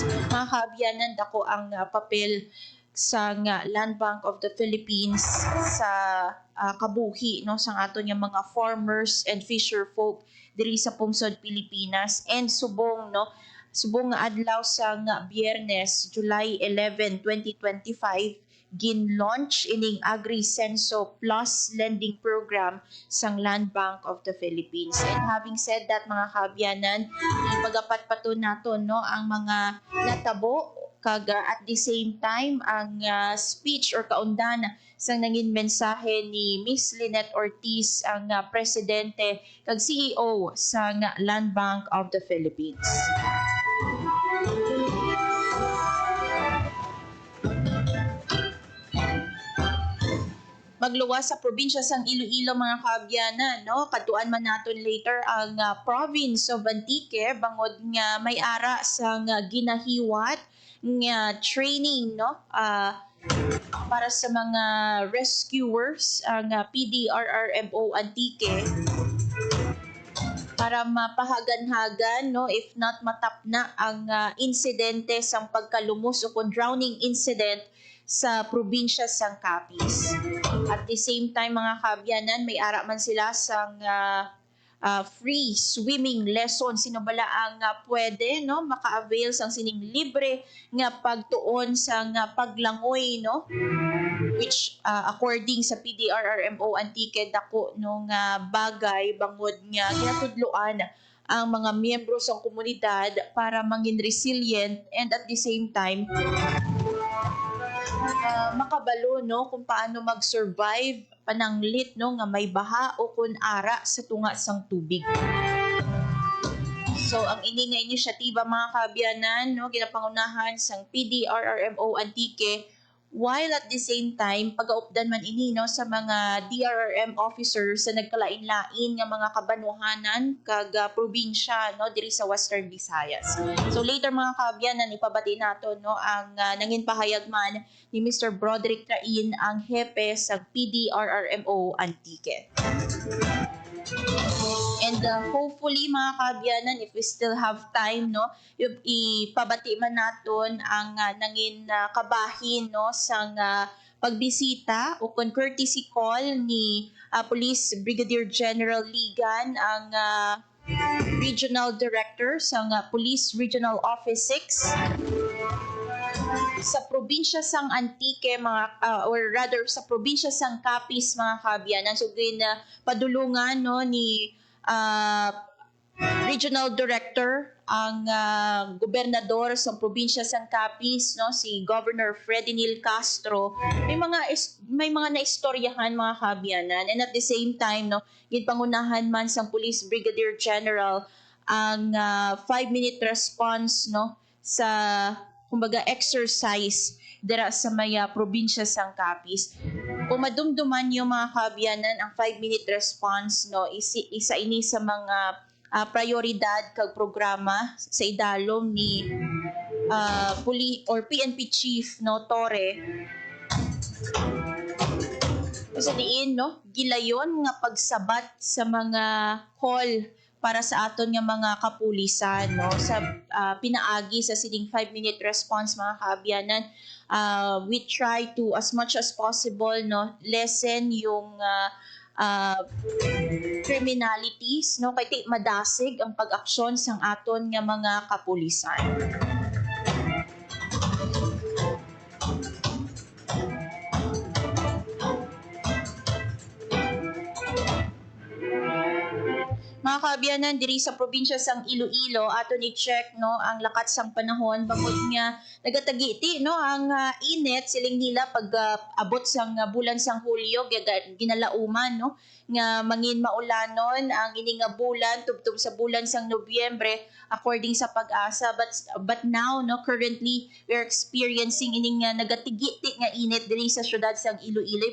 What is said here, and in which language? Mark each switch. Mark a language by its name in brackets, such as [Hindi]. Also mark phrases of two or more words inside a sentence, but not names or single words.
[Hiligaynon] Mga kaabyanan, dako ang papel sa Land Bank of the Philippines sa kabuhi no sa aton nga mga [English] farmers and fisher folk [Hiligaynon] diri sa pungsod Pilipinas, and subong nga adlaw sa Biyernes, July 11, 2025, gin-launch ining Agri Censo Plus lending program sang Land Bank of the Philippines. [English] And having said that [Hiligaynon] mga kaabyanan, ipagapatpaton naton no ang mga natabo kag [English] at the same time [Hiligaynon] ang speech or kaundan sang nangin mensahe ni Miss Lynette Ortiz, ang presidente kag CEO sang Land Bank of the Philippines. Magluwas sa probinsya sang Iloilo mga kaabyanan no, katuan man naton later ang [English] province of Antique [Hiligaynon] bangod nga may ara sang ginahiwat nga training no para sa mga rescuers ang PDRRMO Antique para mapahagan-hagan no [English] if not [Hiligaynon] matapna ang insidente sang pagkalumos o kung [English] drowning incident [Hiligaynon] sa probinsya sang Capiz. [English] At the same time [Hiligaynon] mga kaabyanan, may ara man sila sang [English] free swimming lesson. [Hiligaynon] Sino bala ang pwede no maka-avail sang sining libre nga pagtuon sang paglangoy no, [English] which according [Hiligaynon] sa PDRRMO Antique dako nung bagay bangod nga ginatudloan ang mga miyembro sa komunidad para mangin resilient and [English] at the same time [Hiligaynon] makabalo no kung paano mag-survive pananglit no nga may baha o kun ara sa tunga sang tubig. So ang ini nga inisyatiba mga kaabyanan no ginapangunahan sang PDRRMO Antique [English] while at the same time [Hiligaynon] pagaupdan man ini no sa mga DRRM officers sa nagkalain-lain nga mga kabanuhanan kag probinsya no diri sa Western Visayas. So later mga kaabyanan ipabati nato no ang nangin pahayag man ni Mr. Broderick Train ang hepe sa PDRRMO Antique. [English] And hopefully [Hiligaynon] mga kaabyanan, [English] if we still have time, [Hiligaynon] no, ipabati man naton ang nangin kabahin no sang pagbisita o kung [English] courtesy call [Hiligaynon] ni Police Brigadier General Ligan ang Regional Director sang Police Regional Office 6 sa probinsya sang Antique [English] or rather [Hiligaynon] sa probinsya sang Capiz mga kaabyanan. So padulungan no ni Regional Director ang gobernador sa probinsya sang Capiz no si Governor Fredinil Castro. May mga naistoryahan mga kaabyanan, [English] and at the same time [Hiligaynon] no ginpangunahan man sang Police Brigadier General ang 5-minute response no sa kumbaga exercise dira sa maya probinsya sang Capiz. Kung madumduman yung mga kaabyanan ang 5-minute response no isa ini sa mga prioridad kag programa sa idalom ni PNP Chief no Torre. Sa diin no gilayon nga pagsabat sa mga call para sa aton nga mga kapulisan no sa pinaagi sa sining 5-minute response mga kaabyanan. [English] We try to as much as possible [Hiligaynon] no lessen yung criminalities no kay madasig ang pag-aksyon sang aton nga mga kapulisan. Mga kaabyanan, diri sa probinsya sang Iloilo, aton i-check no ang lakat sang panahon bangod nga nagatagiti no ang init siling nila pag abot sang bulan sang Hulyo ginalauman no nga mangin maulanon ang ini nga bulan tubtob sa bulan sang Nobyembre according sa Pag-asa, [English] but now [Hiligaynon] no [English] currently we are experiencing [Hiligaynon] ini nga nagatigiti nga init diri sa syudad sang Iloilo.